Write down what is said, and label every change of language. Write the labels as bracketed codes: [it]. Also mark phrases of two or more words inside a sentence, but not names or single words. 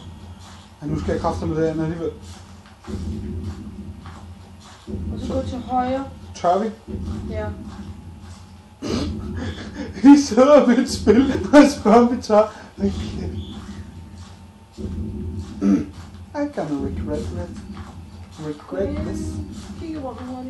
[da] Men nu skal jeg kræfte med det andet alligevel. Og så gå til højre. Tør vi? Ja. Vi sidder med et spil, og spørger om vi tør. [en] Okay. I gonna regret this. [da] Kig rundt hurtigt.